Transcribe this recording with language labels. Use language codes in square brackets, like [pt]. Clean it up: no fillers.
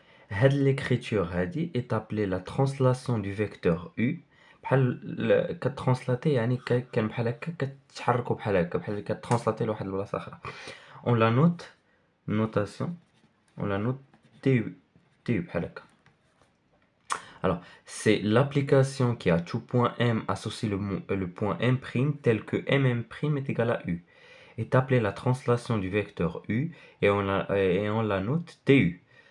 [fr] L'écriture est appelée la translation du vecteur U. [ar] بحال كترانسلاتي يعني كان بحال هكا كتحركوا بحال هكا بحال كترانسلاتي لواحد البلاصه اخرى. [fr] On la note notation, on la note TU [ar] بحال هكا. [fr] Alors, c'est l'application qui a tout point M associe le point M' tel que M' est égal à U. Est appelée la translation du vecteur U et on la note TU.